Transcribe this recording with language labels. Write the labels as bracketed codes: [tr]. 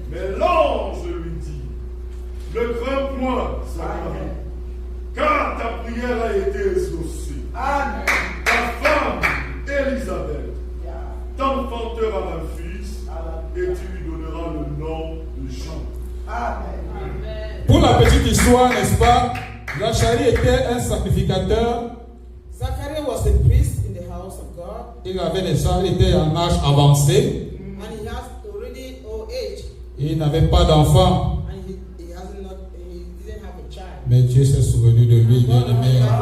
[fr] Mais l'ange lui dit, ne crains point, Zacharie, car ta prière a été exaucée. Amen. Ta femme, Élisabeth, t'enfantera un fils, et tu lui donneras le nom de Jean. Amen. Pour la petite histoire, n'est-ce pas, Zacharie était un sacrificateur. [en] Zachariah was a priest in the house of God, [fr] Il avait déjà été en âge avancé. [en] and he has already old age, [fr] Il n'avait pas d'enfant. [en] and he didn't have a child. [fr] Mais Dieu s'est souvenu de lui, bien-aimé.